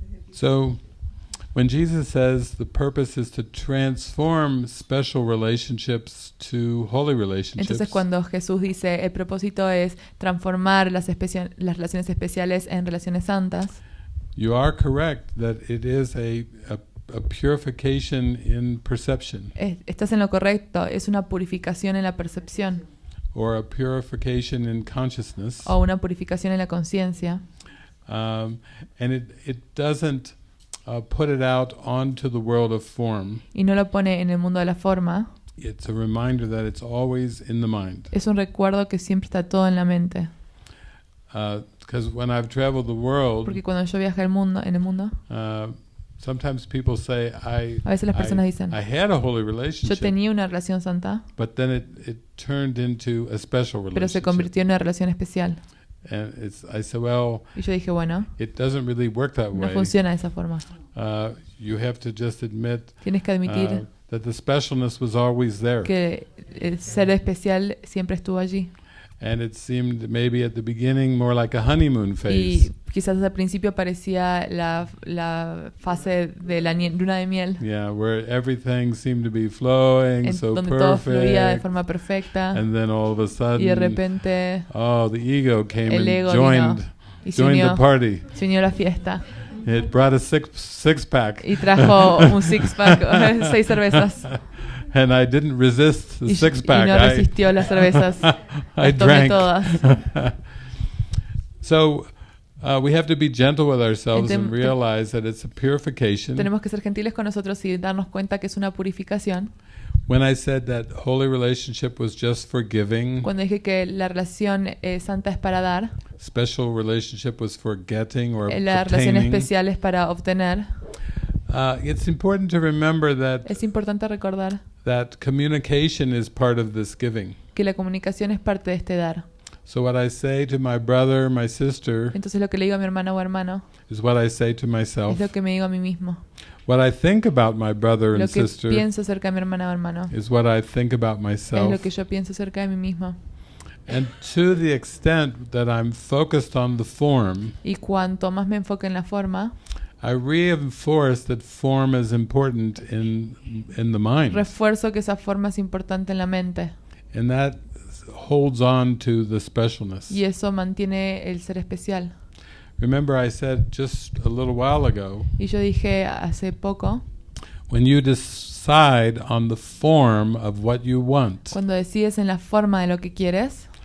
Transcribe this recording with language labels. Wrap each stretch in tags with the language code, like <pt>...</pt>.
<en>So when Jesus says the purpose is to transform special relationships to holy relationships,</en> <es>Entonces, cuando Jesús dice el propósito es transformar las relaciones especiales en relaciones santas,</es> <en>you are correct that it is a purification in perception,</en> <es>estás en lo correcto, es una purificación en la percepción</es> <en>or a purification in consciousness,</en> <es>o una purificación en la conciencia.</es> <en>and it doesn't put it out onto the world of form.</en> <es>Y no lo pone en el mundo de la forma.</es> <en>It's a reminder that it's always in the mind.</en> <es>Es un recuerdo que siempre está todo en la mente.</es> <en>Because when I've traveled the world,</en> <es>Porque cuando yo viajé en el mundo,</es> <en>sometimes people say,</en> <es>a veces las personas dicen,</es> <en>I had a holy</en> <es>yo</es> <en>relationship,</en> <es>tenía una relación santa,</es> <en>but then it turned into a special</en> <es>pero se</es> <en>relationship.</en> <es>convirtió en una relación especial.</es> <en>And I said, well,</en> <es>Y yo dije, bueno,</es> <en>it doesn't really work that</en> <es>no</es> <en>way.</en> <es>funciona de esa forma.</es> <en>You have to just admit</en> <es>Tienes que admitir</es> <en>that the specialness was always there.</en> <es>que el ser especial siempre estuvo allí.</es> <en>And it seemed maybe at the beginning more like a honeymoon phase.</en> <es>Y quizás al principio parecía la fase de la luna de miel,</es> <en>Yeah, where everything seemed to be flowing so</en> <es>donde todo fluía de</es> <en>perfect.</en> <es>forma perfecta.</es> <en>And then all of a sudden,</en> <es>Y de repente</es> <en>the ego came</en> <es>el ego</es> <en>and joined</en> <es>vino y se</es> <en>the</en> <es>unió</es> <en>party.</en> <es>a la fiesta.</es> <en>It brought a six pack.</en> <es>Y trajo un six-pack, 6 cervezas.</es> <en>And I didn't resist the</en> <es>Y</es> <en>six pack.</en> <es>no resistió las cervezas.</es> <en>I</en> <es>Las tomé</es> <en>drank.</en> <es>todas.</es> <en>So we have to be gentle with ourselves and</en> <es>Entonces,</es> <en>realize that it's a purification.</en> <es>Tenemos que ser gentiles con nosotros y darnos cuenta que es una purificación.</es> <en>When I said that holy relationship was just for giving,</en> <es>Cuando dije que la relación santa es para dar,</es> <en>special relationship was for getting or</en> <es>la relación</es> <en>obtaining,</en> <es>especial es para obtener,</es> <en>it's important to remember that</en> <es>es importante recordar</es> <en>that communication is part of this giving.</en> <es>que la comunicación es parte de este dar.</es> <en>So what I say to my brother, my sister,</en> <es>Entonces lo que le digo a mi hermana o hermano</es> <en>is what I say to myself.</en> <es>es lo que me digo a mí mismo.</es> <en>What I think about my brother</en> <es>Lo</es> <en>and</en> <es>que</es> <en>sister</en> <es>pienso acerca de mi hermana o hermano</es> <en>is what I think about</en> <es>es lo</es> <en>myself.</en> <es>que yo pienso acerca de mí mismo.</es> <en>And to the extent that I'm focused on the form,</en> <es>Y cuanto más me enfoque en la forma,</es> <en>I reinforce that form is important in the mind.</en> <es>refuerzo que esa forma es importante en la mente.</es> <en>And that holds on to the specialness.</en> <es>Y eso mantiene el ser especial.</es> <en>Remember I said just a little while ago,</en> <es>Y yo dije hace poco,</es> <en>when you decide on the form of what you want,</en> <es>cuando decides en la forma de lo que quieres,</es>